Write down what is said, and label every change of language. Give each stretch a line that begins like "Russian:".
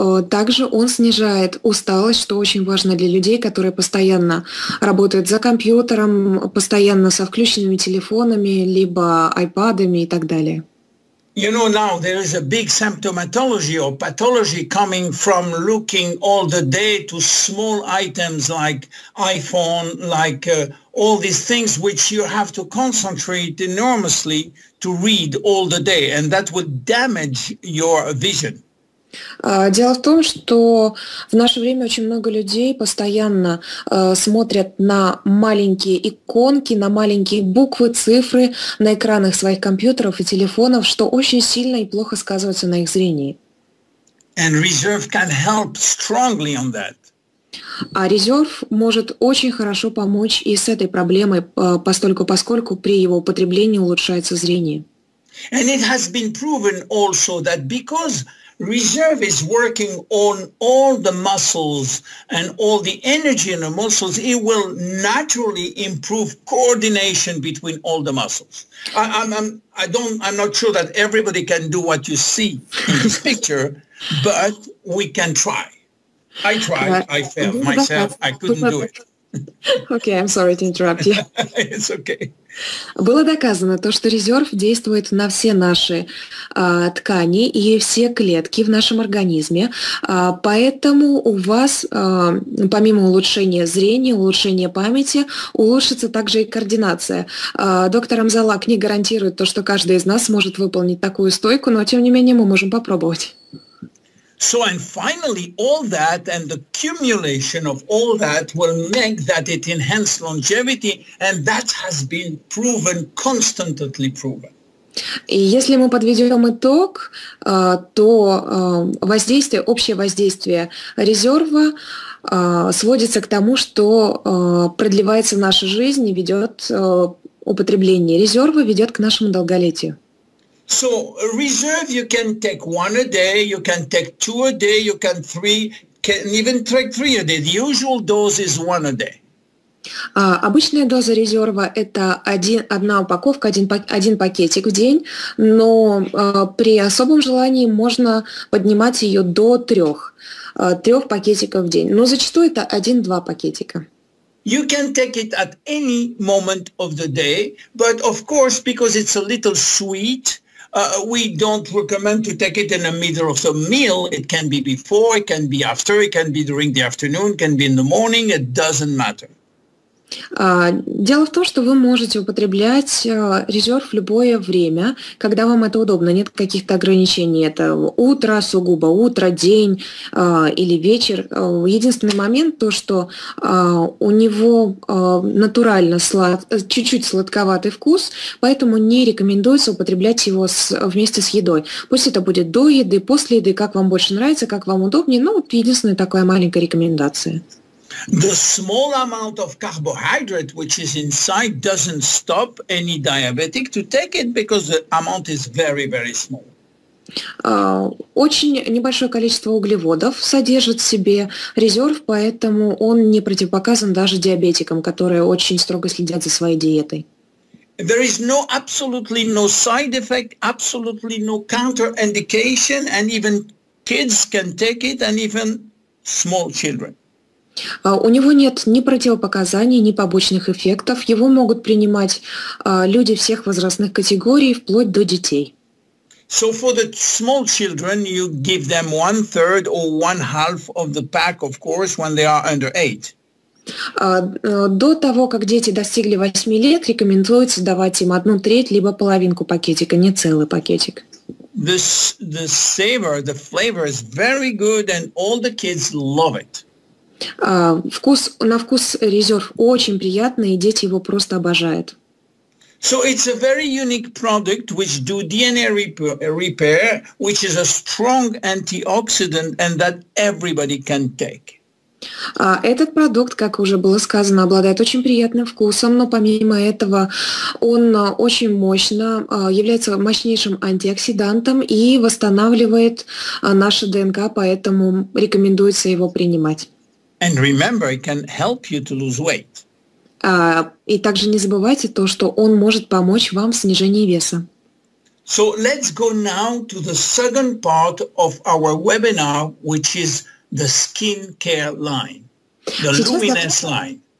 Russian: Также он снижает усталость, что очень важно для людей, которые постоянно работают за компьютером, постоянно со включенными телефонами, либо айпадами и так далее.
English: You know, now there is a big symptomatology or pathology coming from looking all the day to small items like iPhone, like all these things which you have to concentrate enormously to read all the day, and that would damage your vision.
Russian: Дело в том, что в наше время очень много людей постоянно смотрят на маленькие иконки, на маленькие буквы, цифры на экранах своих компьютеров и телефонов, что очень сильно и плохо сказывается на их зрении.
English: And reserve can help strongly on that.
Russian: А резерв может очень хорошо помочь и с этой проблемой, поскольку при его употреблении улучшается зрение.
English: And it has been proven also that because reserve is working on all the muscles and all the energy in the muscles, it will naturally improve coordination between all the muscles. I'm not sure that everybody can do what you see in this picture, but we can try. I tried, I failed myself, I couldn't do it. Okay, I'm sorry to interrupt you. It's okay.
Russian: Было доказано то, что резерв действует на все наши ткани и все клетки в нашем организме, поэтому у вас, помимо улучшения зрения, улучшения памяти, улучшится также и координация. Доктор Амзаллаг не гарантирует то, что каждый из нас сможет выполнить такую стойку, но тем не менее мы можем попробовать.
English: So, and finally, all that and the accumulation of all that will make that it enhance longevity, and that has been proven, constantly proven.
Russian: И если мы подведем итог, то общее воздействие резерва сводится к тому, что продлевается наша жизнь и употребление резерва ведет к нашему долголетию.
English: So reserve you can take 1 a day, you can take 2 a day, you can even take 3 a day. The usual dose is 1 a day.
Russian: Обычная доза резерва – это одна упаковка, один пакетик в день, но при особом желании можно поднимать ее до трех пакетиков в день. Но зачастую это 1-2 пакетика.
English: You can take it at any moment of the day, but of course, because it's a little sweet, we don't recommend to take it in the middle of the meal. It can be before, it can be after, it can be during the afternoon, it can be in the morning, it doesn't matter.
Russian: Дело в том, что вы можете употреблять резерв в любое время, когда вам это удобно, нет каких-то ограничений. Это утро, сугубо утро, день или вечер. Единственный момент то, что у него натурально чуть-чуть сладковатый вкус, поэтому не рекомендуется употреблять его вместе с едой. Пусть это будет до еды, после еды, как вам больше нравится, как вам удобнее. Ну, вот единственная такая маленькая рекомендация.
English: The small amount of carbohydrate which is inside doesn't stop any diabetic to take it because the amount is very, very small.
Russian: Очень небольшое количество углеводов содержит в себе резерв, поэтому он не противопоказан даже диабетикам, которые очень строго следят за своей диетой.
English: There is absolutely no side effect, absolutely no counterindication, and even kids can take it, and even small children.
Russian: У него нет ни противопоказаний, ни побочных эффектов. Его могут принимать люди всех возрастных категорий, вплоть до детей.
English: So for the small children, you give them 1/3 or 1/2 of the pack, of course, when they are under 8.
Russian: До того, как дети достигли 8 лет, рекомендуется давать им 1/3, либо половинку пакетика, не целый пакетик.
English: The flavor is very good, and all the kids love it.
Russian: На вкус резерв очень приятный, и дети его просто обожают.
English: So it's a very unique product which do DNA repair, which is a strong antioxidant, and that everybody can take.
Russian: Этот продукт, как уже было сказано, обладает очень приятным вкусом, но помимо этого он очень мощно является мощнейшим антиоксидантом и восстанавливает наше ДНК, поэтому рекомендуется его принимать.
English: And remember, it can help you to lose weight.
Russian: И также не забывайте то, что он может помочь вам в снижении веса.
English: So let's go now to the second part of our webinar, which is the skin care line, the Luminesse line.